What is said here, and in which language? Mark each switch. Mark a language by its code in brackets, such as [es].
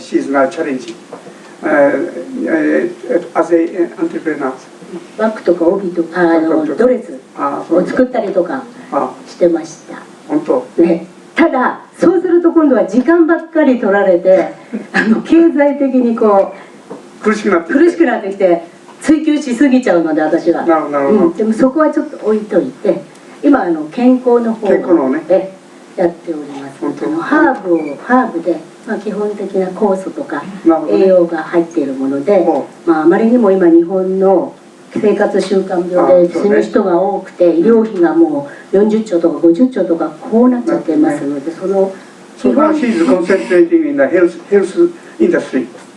[en] She is now challenging as a entrepreneur. [ja] バッグとか帯とかドレスを作ったりとかしてました。本当。ね。ただそうすると今度は時間ばっかり取られて経済的にこう苦しくなってきて追求しすぎちゃうので私は。でもそこはちょっと置いといて今健康の方でやっております。ハーブで、基本的な酵素とか栄養が入っているもので、あまりにも今日本の生活習慣病で死ぬ人が多くて医療費がもう40兆とか50兆とかこうなっちゃってますので、その [en] 基本She is concentrating in the health industry.